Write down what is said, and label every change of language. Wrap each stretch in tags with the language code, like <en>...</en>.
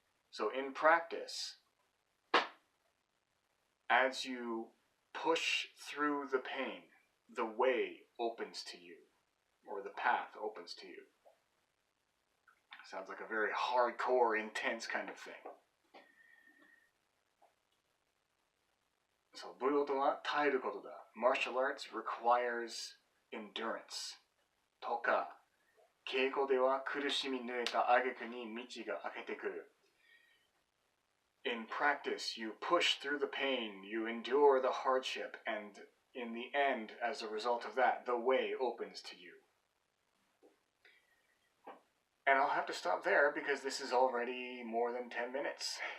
<en>So in practice, as you push through the pain, the way opens to you. or the path opens to you. Sounds like a very hardcore, intense kind of thing.</en> <ja>So, 武道とは耐えることだ。</ja> <en>Martial arts requires endurance.</en> <ja>とか、稽古では苦しみ抜いた挙句に道が開けてくる。</ja> <en>In practice, you push through the pain, you endure the hardship, and in the end, as a result of that, the way opens to you. And I'll have to stop there because this is already more than 10 minutes.</en>